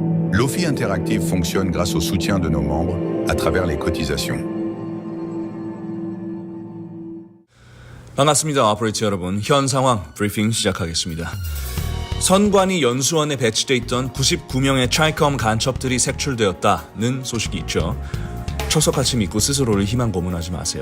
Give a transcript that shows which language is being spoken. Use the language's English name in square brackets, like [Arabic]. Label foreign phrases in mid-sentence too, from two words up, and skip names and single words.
[French] l'OFI Interactive fonctionne grâce au soutien de nos membres à travers les cotisations. [Korean] 반갑습니다. 오퍼레이터 여러분. 현 상황 브리핑 시작하겠습니다. 선관위 연수원에 배치돼 있던 99명의 트라이컴 간첩들이 색출되었다는 소식이 있죠. 철석같이 믿고 스스로를 희망 고문하지 마세요.